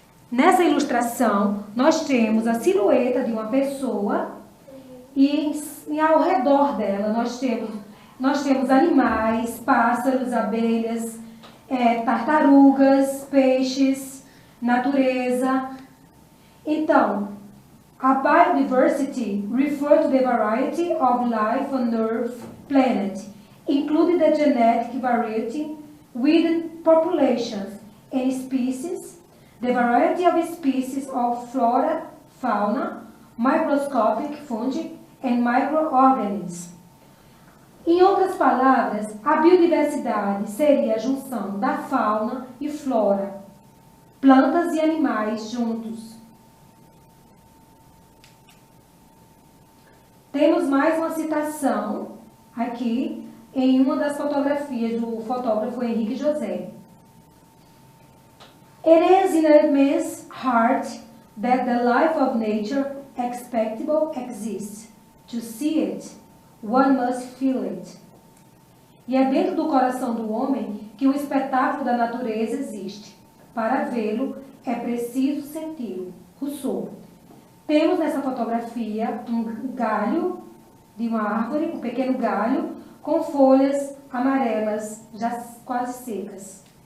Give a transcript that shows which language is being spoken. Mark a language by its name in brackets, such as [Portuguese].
[Portuguese] Nessa ilustração, nós temos a silhueta de uma pessoa e ao redor dela nós temos animais, pássaros, abelhas, tartarugas, peixes, natureza. Então, a [English] biodiversity refers to the variety of life on Earth planet, including the genetic variety within populations and species, the variety of species of flora, fauna, microscopic fungi and microorganisms. [Portuguese] Em outras palavras, a biodiversidade seria a junção da fauna e flora, plantas e animais juntos. Temos mais uma citação aqui em uma das fotografias do fotógrafo Henrique José. [English] It is in a man's heart that the life of nature expectable exists. To see it, one must feel it. [Portuguese] E é dentro do coração do homem que o espetáculo da natureza existe. Para vê-lo, é preciso senti-lo. Rousseau. Temos nessa fotografia um galho de uma árvore, um pequeno galho, com folhas amarelas, já quase secas.